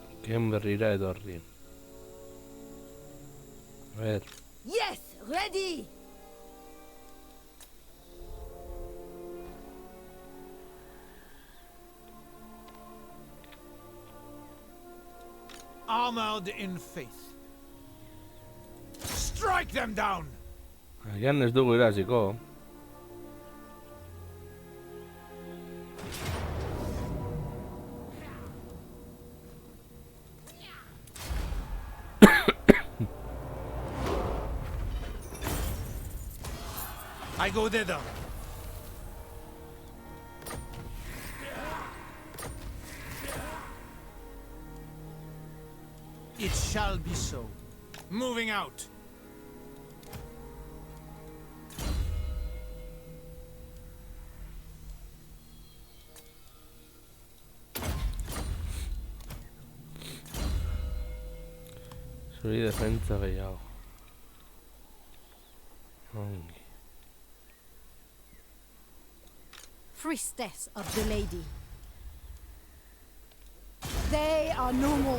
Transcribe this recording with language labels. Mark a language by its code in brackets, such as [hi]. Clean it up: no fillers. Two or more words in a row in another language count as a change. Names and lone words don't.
[eu] Gen berrira etorri. [es] A ver, [en] Yes, ready. Armored in faith. Strike them down! [eu] agian ez dugu iraziko. [en] I go thither. It shall be so. Moving out. [eu] Zuri defentsa gehiago. Ongi. [en] Priestess of the lady. They are no more.